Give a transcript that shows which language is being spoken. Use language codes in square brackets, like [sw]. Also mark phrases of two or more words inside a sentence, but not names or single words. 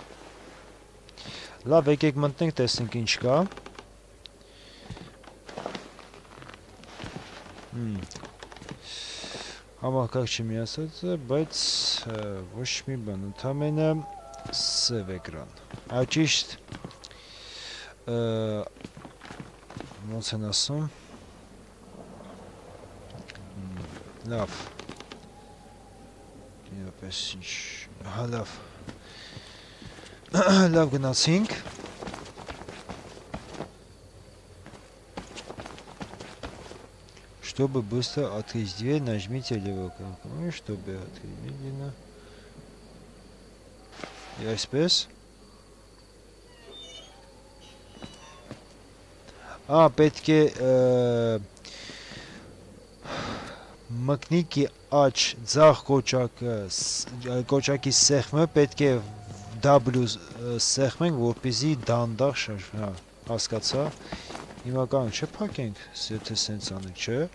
[hy] Լավ, եկեք մտնենք, տեսնենք ինչ կա։ Համակարգ չի միացած, բայց ոչ մի բան, ընդամենը սև էկրան։ Այ ճիշտ ոնց են ասում։ Լավ։ Եպես ինչ, հա լավ։ Լավ գնացինք։ [ru] Чтобы быстро открыть дверь, нажмите левую кнопку, чтобы открыть медленно. [hy] И այսպես. Պետք է մկնիկի աջ ձախ կոճակի սեղմը պետք է W սեղմենք, որպեսզի դանդաղ շարժվի, հասկացա։ Հիմա կանք չփակենք, եթե սենց անենք, չէ։